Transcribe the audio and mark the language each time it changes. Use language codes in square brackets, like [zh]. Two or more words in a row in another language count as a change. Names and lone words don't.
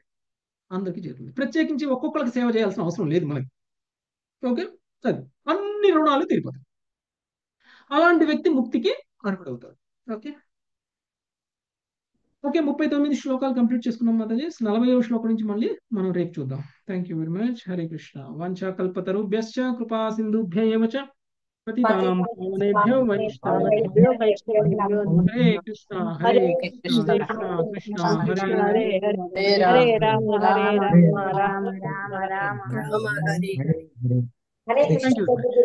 [te] ప్రత్యేకించి ఒక్కొక్కరికి సేవ చేయాల్సిన అవసరం లేదు మనకి. ఓకే, సరే, అన్ని రుణాలు తీరిపోతాయి. అలాంటి వ్యక్తి ముక్తికి అర్హుడవుతాడు. ఓకే, 39 శ్లోకాలు కంప్లీట్ చేసుకున్నాం మాతాజీ. 40వ శ్లోకం నుంచి మళ్ళీ మనం రేపు చూద్దాం. [en] Thank you very much. [te] హరే కృష్ణ. [sa] వాంఛా కల్పతరుభ్యశ్చ కృపా సింధుభ్య ఏవ చ పతితానాం పావనేభ్యో వైష్ణవేభ్యో హరే కృష్ణ హరే కృష్ణ కృష్ణ హరే హరే రామ రామ రామ రామ రామ హరే [en] Thank you.